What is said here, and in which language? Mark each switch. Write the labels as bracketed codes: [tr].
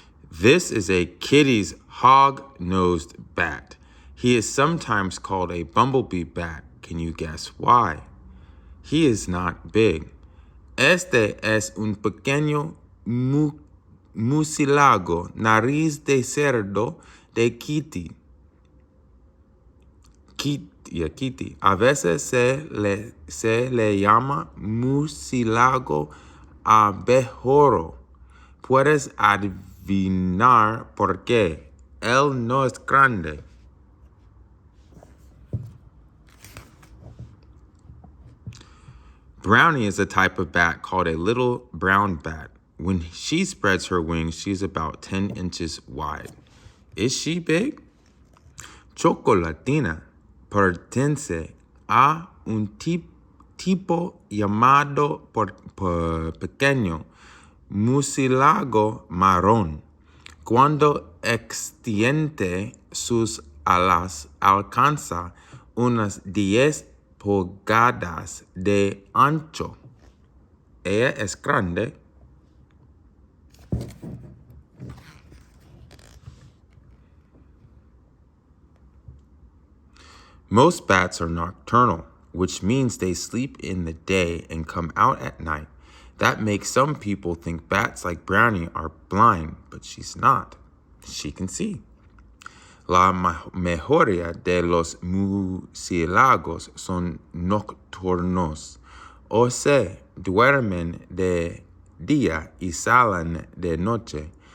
[en] This is a Kitty's hog-nosed bat. He is sometimes called a bumblebee bat. Can you guess why? He is not big. [es] Este es un pequeño murciélago, nariz de cerdo de Kitty. Kitty. A veces se le llama murciélago abejorro. Puedes adivinar por qué. Él no es grande. [en] Brownie is a type of bat called a little brown bat. When she spreads her wings, she's about 10 inches wide. Is she big? [es] Chocolatina pertenece a un tipo llamado pequeño murciélago marrón. Cuando extiende sus alas, alcanza unas 10 pulgadas de ancho. Ella es grande. [en] Most bats are nocturnal, which means they sleep in the day and come out at night. That makes some people think bats like Brownie are blind, but she's not. She can see. [es] La mayoría de los murciélagos son nocturnos, o se duermen de día y salen de noche.